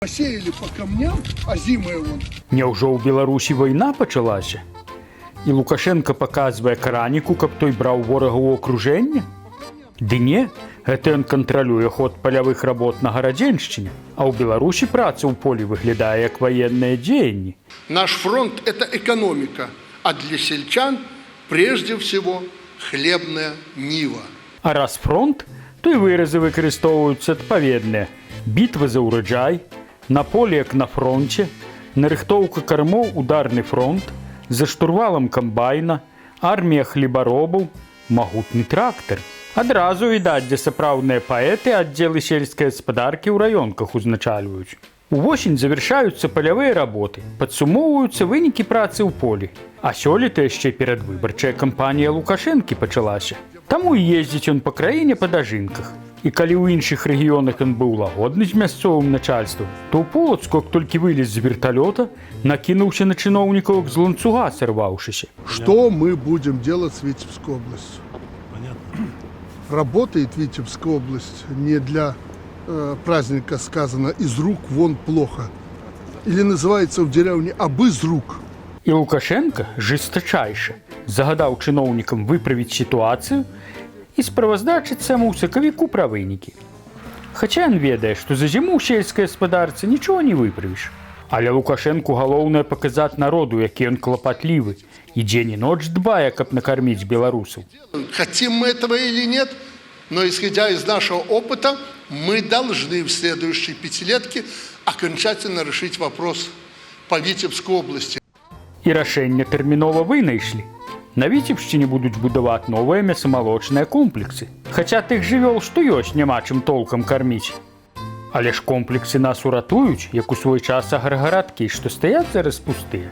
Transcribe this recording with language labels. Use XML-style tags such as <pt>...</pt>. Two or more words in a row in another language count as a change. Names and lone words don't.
<ru>Посеяли по камням, а зимой вон.</ru> <be>Няўжо ў Беларусі вайна пачалася? І Лукашенко паказвае караніку, каб той браў ворага ў акружэнне? Ды не, гэта ён кантралюе ход палявых работ на Гарадзеншчыне, а ў Беларусі праца ў полі выглядае як ваенныя дзеянні.</be> <ru>Наш фронт – это экономика, а для сельчан прежде всего хлебная нива.</ru> <be>А раз фронт, то і выразы выкарыстоўваюцца адпаведныя. Бітва за ўраджай, на полі як на фронце, нарыхтоўка кармоў ударны фронт, за штурвалам камбайна, армія хлебаробаў, магутны трактар. Адразу відаць, дзе сапраўдныя паэты аддзелы сельскай гаспадаркі ў раёнках узначальваюць. Увосень завяршаюцца палявыя работы, падсумоўваюцца вынікі працы ў полі. А сёлета яшчэ перадвыбарчая кампанія Лукашэнкі пачалася. Таму і ездзіць ён па краіне па дажынках. І калі ў іншых рэгіёнах ён быў лагодны з мясцовым начальствам, то ў Полацку, як толькі вылез з верталёта, накінуўся на чыноўнікаў, як з ланцуга сорваўшыся.</be> <ru>Что мы будем делать с Витебской областью? Понятно. Работает Витебская область не для праздника сказано «из рук вон плохо». Или называется в деревне</ru> <be>«абы з рук». І Лукашенко жестачайше загадаў чыноўнікам выправіць сітуацыю і справаздачыць саму ў сакавіку пра вынікі. Хаця ён ведае, што за зіму ў сельскай гаспадарцы нічога не выправіш. Але Лукашенку галоўнае паказаць народу, які ён клапатлівы і дзень і ноч дбае, каб накарміць беларусаў.</be> <ru>Хотим мы этого или нет, но исходя из нашего опыта, мы должны в следующей пятилетке окончательно решить вопрос по Витебской области.</ru> <be>І рашэнне тэрмінова вынайшлі. На Віцебшчыне будуць будаваць новыя мясамалочныя комплексы. Хаця тых жывёл, што ёсць, няма чым толкам карміць. Але ж комплексы нас уратуюць, як у свой час аграгарадкі, што стаяць зараз пустыя.</be>